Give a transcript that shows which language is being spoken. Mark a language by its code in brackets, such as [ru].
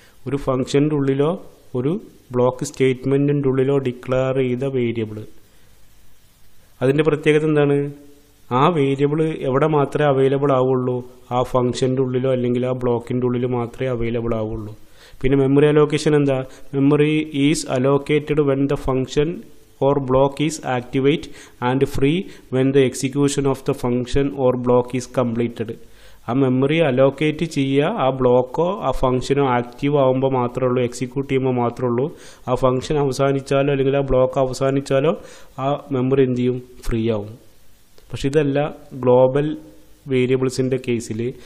[ml] ഒരു ഫംഗ്ഷൻ്റെ ഉള്ളിലോ ഒരു block സ്റ്റേറ്റ്മെൻറ്റിൻ്റെ ഉള്ളിലോ declare ചെയ്ത വേരിയബിൾ. അതിൻ്റെ പ്രത്യേകത എന്താണ്, ആ വേരിയബിൾ എവിടെ മാത്രമേ അവൈലബിൾ ആവുള്ളൂ, ആ ഫംഗ്ഷൻ്റെ ഉള്ളിലോ അല്ലെങ്കിൽ ആ ബ്ലോക്കിൻ്റെ ഉള്ളിൽ മാത്രമേ അവൈലബിൾ ആവുള്ളൂ. പിന്നെ മെമ്മറി അലോക്കേഷൻ എന്താ, [en] Memory is allocated when the function or block is activate and free when the execution of the function or block is completed. [ml] ആ മെമ്മറി അലോക്കേറ്റ് ചെയ്യുക ആ ബ്ലോക്കോ ആ ഫംഗ്ഷനോ ആക്റ്റീവ് ആകുമ്പോൾ മാത്രമേ ഉള്ളൂ, എക്സിക്യൂട്ട് ചെയ്യുമ്പോൾ മാത്രമേ ഉള്ളൂ. ആ ഫംഗ്ഷൻ അവസാനിച്ചാലോ അല്ലെങ്കിൽ ആ ബ്ലോക്ക് അവസാനിച്ചാലോ ആ മെമ്മറി എന്ത് ചെയ്യും, ഫ്രീ ആവും. പക്ഷെ ഇതല്ല ഗ്ലോബൽ വേരിയബിൾസിൻ്റെ കേസിൽ.